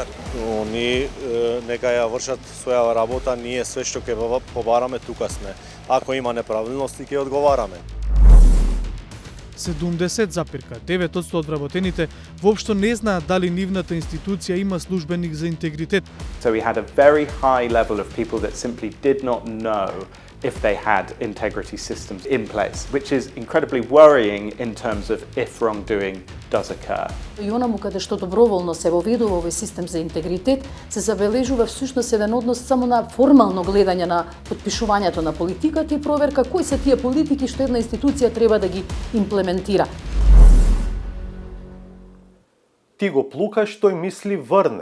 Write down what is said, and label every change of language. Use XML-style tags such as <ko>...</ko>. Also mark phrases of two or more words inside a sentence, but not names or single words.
<mk>Они нека ја вршат своја работа, ние све што ќе побараме тука сме. Ако има неправилности ќе одговараме. 70,9% од вработените воопшто не знаат дали нивната институција има службеник за интегритет.</mk> <en>So we had a very high level of people that simply did not know if they had integrity systems in place, which is incredibly worrying in terms of if wrongdoing does occur.</en> <mk>И онаму каде што доброволно се воведува овој систем за интегритет, се забележува всушност еден однос само на формално гледање на подпишувањето на политиката и проверка кои се тие политики што една институција треба да ги имплементира. Ти го плукаш, тој мисли врне.</mk>